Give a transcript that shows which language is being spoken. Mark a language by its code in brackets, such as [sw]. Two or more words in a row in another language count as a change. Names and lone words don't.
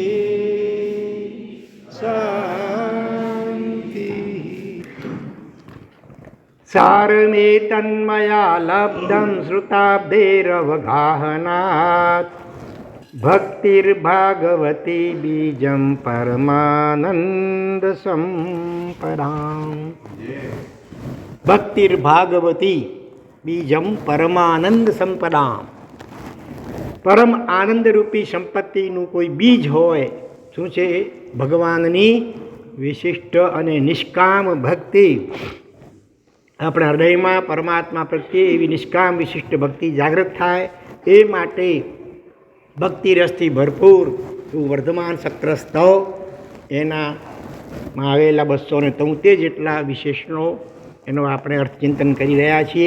[sa] शान्ति शर्मे तन्मय लब्धम् श्रुताब्धेरवगाहनात् भक्तिर् भगवति बीजम् परमानन्द सम्पदाम् भक्तिर् भगवति બીજમ પરમાનંદ સંપદામ [gu] પરમ આનંદ રૂપી સંપત્તિનું કોઈ બીજ હોય શું છે ભગવાનની વિશિષ્ટ અને નિષ્કામ ભક્તિ આપણા હૃદયમાં પરમાત્મા પ્રત્યે એવી નિષ્કામ વિશિષ્ટ ભક્તિ જાગૃત થાય એ માટે ભક્તિ રસથી ભરપૂર એવું વર્ધમાન સત્ર સ્તવ એનામાં આવેલા 273 જેટલા વિશેષણો એનો આપણે અર્થચિંતન કરી રહ્યા છીએ.